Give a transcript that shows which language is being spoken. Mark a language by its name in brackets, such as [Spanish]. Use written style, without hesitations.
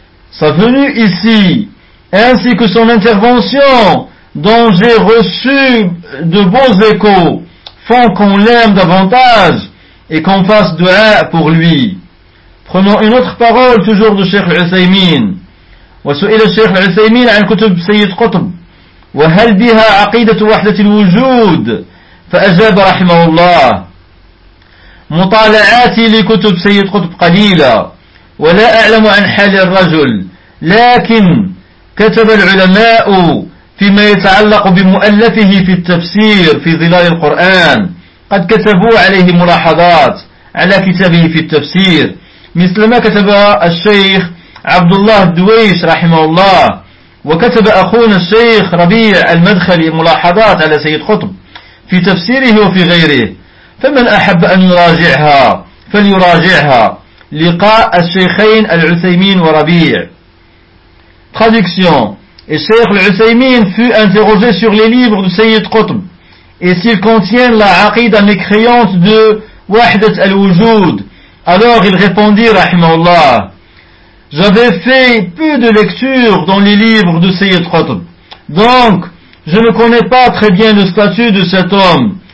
[French] Sa venue ici, ainsi que son intervention, dont j'ai reçu de bons échos, font qu'on l'aime davantage et qu'on fasse dua pour lui. Prenons une autre parole toujours de Cheikh Al-Uthaymeen. [Arabic] وسئل الشيخ العثيمين عن كتب سيد قطب وهل بها عقيدة وحدة الوجود؟ فأجاب رحمه الله: مطالعاتي لكتب سيد قطب قليلة ولا أعلم عن حال الرجل، لكن كتب العلماء فيما يتعلق بمؤلفه في التفسير في ظلال القرآن قد كتبوا عليه ملاحظات على كتابه في التفسير، مثل ما كتب الشيخ عبد الله الدويش رحمه الله، وكتب أخونا الشيخ ربيع المدخلي ملاحظات على سيد قطب في تفسيره وفي غيره، فمن أحب أن يراجعها فليراجعها. لقاء الشيخين العثيمين وربيع. [French] Traduction. Et Cheikh Al-Uthaymeen fut interrogé sur les livres du Sayyid Qutb et s'ils contiennent la aqida mécréante de Wahdat al-Wujud. Alors il répondit, rahimahullah, j'avais fait peu de lectures dans les livres du Sayyid Qutb, donc je ne connais pas très bien le statut de cet homme.